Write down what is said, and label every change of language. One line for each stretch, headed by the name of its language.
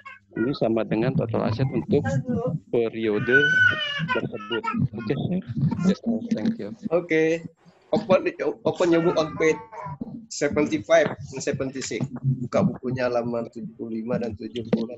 Indonesian: Ini sama dengan total aset untuk periode tersebut.
English: Oke, sir. Yes, sir. Thank you. Oke. Open your book on page 75 and 76.
Indonesian: Buka bukunya halaman 75 dan 76.